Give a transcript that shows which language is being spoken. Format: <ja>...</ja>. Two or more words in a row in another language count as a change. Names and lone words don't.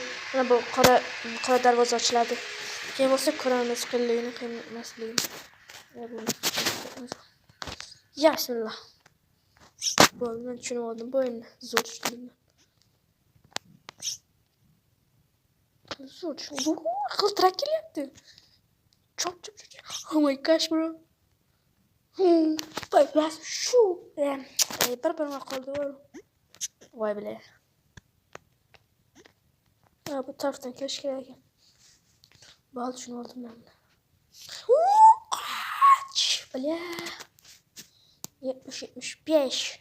<uz>Mana bu qora darvoza ochiladi. Keyin bo'lsa ko'ramiz qilligini, qilmasligini. Ya bismillah. Bo'ldi, men tushunib oldim bu o'yinni. Zo'r tushundim. Zo'r. Qiltirak kelyapti. Chop.</uz> <en>Oh my gosh, bro.</en> <uz>Bas shu. Bir qoldi. Voy bile. Bu tarafdan kelish kerak ekan. Bo'ldi, tushunib oldim men. Bile. 75.</uz>